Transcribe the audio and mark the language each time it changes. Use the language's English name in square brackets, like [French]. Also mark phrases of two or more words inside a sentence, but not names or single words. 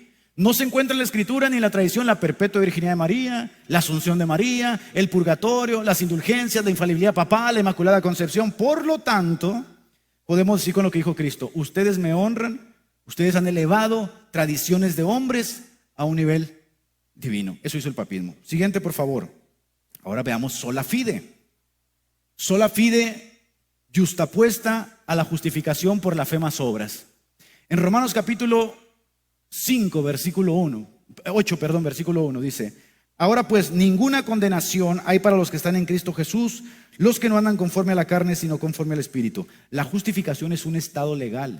[Spanish] No se encuentra en la Escritura ni en la tradición la perpetua virginidad de María, la asunción de María, el purgatorio, las indulgencias, la infalibilidad papal, la Inmaculada Concepción. Por lo tanto, podemos decir con lo que dijo Cristo, ustedes me honran, ustedes han elevado tradiciones de hombres a un nivel divino. Eso hizo el papismo. Siguiente, por favor. Ahora veamos [Latin] sola fide. Sola fide [Spanish] justapuesta a la justificación por la fe más obras. En Romanos capítulo 8, versículo 1 dice, ahora pues ninguna condenación hay para los que están en Cristo Jesús, los que no andan conforme a la carne, sino conforme al Espíritu. La justificación es un estado legal.